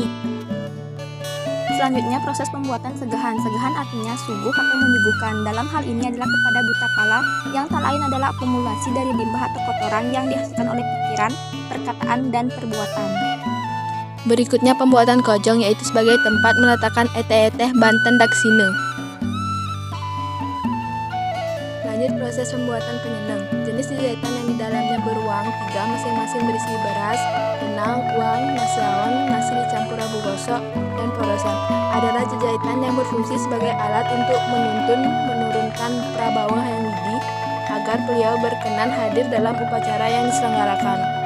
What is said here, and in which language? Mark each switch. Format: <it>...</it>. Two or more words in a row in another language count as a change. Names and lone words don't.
<id>Selanjutnya proses pembuatan segahan. Segahan artinya suguh atau menyuguhkan. Dalam hal ini adalah kepada buta pala yang tak lain adalah akumulasi dari limbah atau kotoran yang dihasilkan oleh pikiran, perkataan, dan perbuatan. Berikutnya pembuatan kojong, yaitu sebagai tempat meletakkan</id> <ban>eteh-eteh banten</ban> <id>daksina. Lanjut proses pembuatan penyenang. Jenis jahitan yang di dalamnya beruang 3 masing-masing berisi beras, benang, uang, nasi awan, nasi dicampur abu gosok, dan porosan. Adalah jahitan yang berfungsi sebagai alat untuk menurunkan prabawa yang widi agar beliau berkenan hadir dalam upacara yang diselenggarakan.</id>